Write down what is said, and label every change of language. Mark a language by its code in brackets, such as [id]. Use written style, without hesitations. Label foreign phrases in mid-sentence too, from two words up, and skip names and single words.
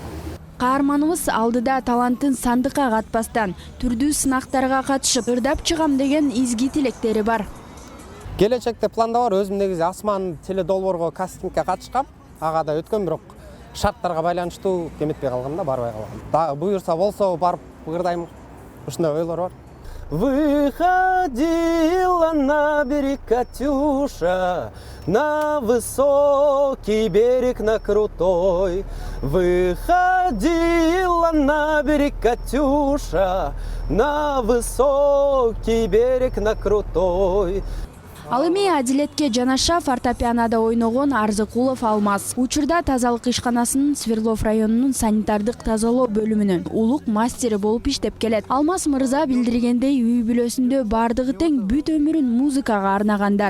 [ky] Каарманыбыз алдыда талантын сандыкка катпастан түрдүү сынактарга катышып ырдап чыгам деген изги тилектери бар. Келечекте планда бар, өзүм негизи Асман теледолбоорго кастингге катышкам. Ага да өткөн, бирок шарттарга байланыштуу эметпей калгам да, барбай калгам. Дагы буюрса болсо барып ырдайм. Ушундай ойлор бар. [ru] Выходила на берег Катюша, на высокий берег, на крутой. Выходила на берег Катюша, на высокий берег, на крутой. [ky] Ал эми Адилетке жанаша фортепианода ойногон Арзыкулов Алмаз. Учурда тазалык ишканасынын Свердлов районунун санитардык тазалоо бөлүмүнүн улук мастери болуп иштеп келет. Алмаз мырза билдиргендей, үй бүлөсүндө бардыгы тең бүт өмүрүн музыкага арнагандар.